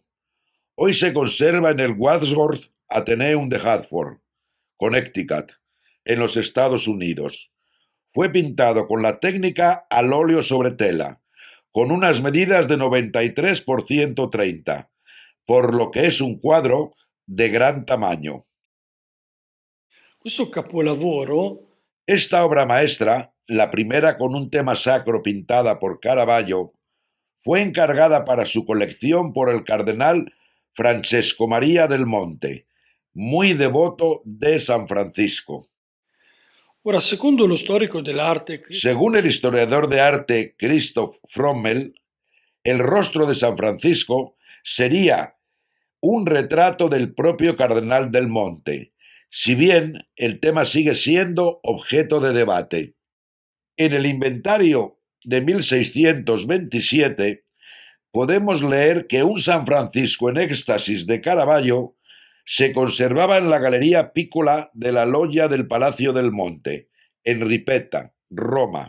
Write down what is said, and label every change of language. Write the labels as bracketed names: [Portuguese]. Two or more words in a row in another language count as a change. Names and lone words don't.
[Spanish] Hoy se conserva en el Wadsworth Atheneum de Hartford, Connecticut, en los Estados Unidos. Fue pintado con la técnica al óleo sobre tela, con unas medidas de 93 por 130, por lo que es un cuadro de gran tamaño. [Italian] Questo capolavoro [Spanish] Esta obra maestra, la primera con un tema sacro pintada por Caravaggio, fue encargada para su colección por el cardenal Francesco María del Monte, muy devoto de San Francisco. [Italian] Ora, secondo lo storico dell'arte [Spanish] Según el historiador de arte Christoph Frommel, el rostro de San Francisco sería un retrato del propio cardenal del Monte, si bien el tema sigue siendo objeto de debate. En el inventario de 1627 podemos leer que un San Francisco en éxtasis de Caravaggio se conservaba en la Galería Piccola de la Loggia del Palacio del Monte, en Ripetta, Roma.